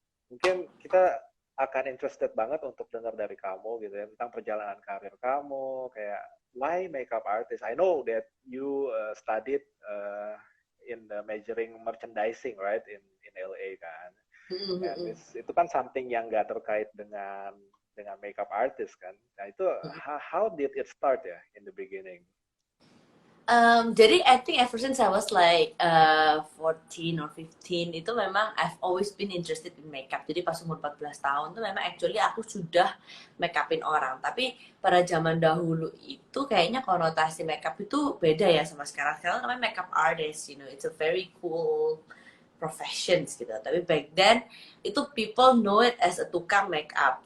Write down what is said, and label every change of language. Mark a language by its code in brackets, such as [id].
[id] Mungkin kita akan interested banget untuk dengar dari kamu gitu ya tentang perjalanan karir kamu, kayak [en] why makeup artist? I know that you studied in the majoring merchandising, right, in LA kan. [id] And itu kan something yang nggak terkait dengan makeup artist kan. Nah itu [en] how did it start ya in the beginning? Jadi I think ever since I was like 14 or 15 [id] itu memang [en] I've always been interested in makeup. [id] Jadi pas umur 14 tahun tuh memang actually aku sudah make upin orang. Tapi pada zaman dahulu itu kayaknya konotasi makeup itu beda ya sama sekarang. Sekarang namanya [en] makeup artist, you know, it's a very cool professions gitu. Tapi back then itu people know it as a [id] tukang makeup.